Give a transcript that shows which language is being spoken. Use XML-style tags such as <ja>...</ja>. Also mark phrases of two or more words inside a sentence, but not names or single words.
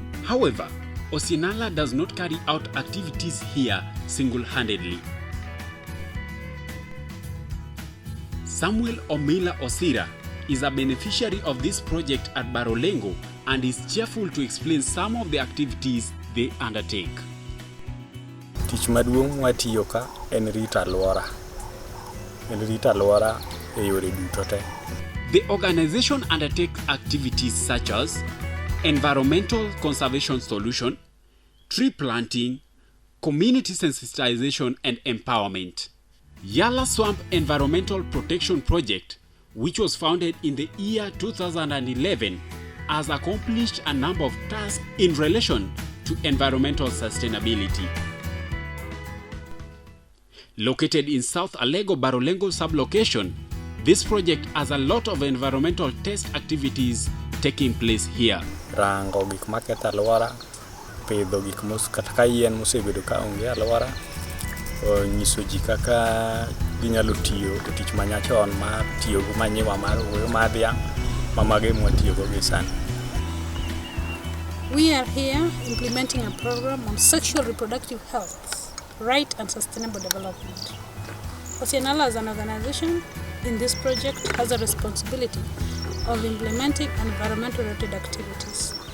<en>However, Osienala does not carry out activities here single-handedly. Samuel Omila Osira is a beneficiary of this project at Barolengo and is cheerful to explain some of the activities they undertake.</en> <luo>Tich maduong' watiyo ka en rito alwora. En rito alwora e yore duto te.</luo> <en>The organization undertakes activities such as environmental conservation solution, tree planting, community sensitization and empowerment. Yala Swamp Environmental Protection Project, which was founded in the year 2011, has accomplished a number of tasks in relation to environmental sustainability. Located in South Alego Barolengo sublocation, this project has a lot of environmental test activities taking place here.</en> <luo>Rango gik maketho alwora, pidho gik kata ka yien mosebedo ka onge alwora, nyiso ji kaka ginyalo tiyo e tich manyachon mar tiyo gi manyiwa mar owuoyo mar dhiang' ma mage mwatiyogo gi sani.</luo> <en>We are here implementing a program on sexual reproductive health, right and sustainable development. Osienala as an organization in this project has a responsibility of implementing environmental-related activities.</en>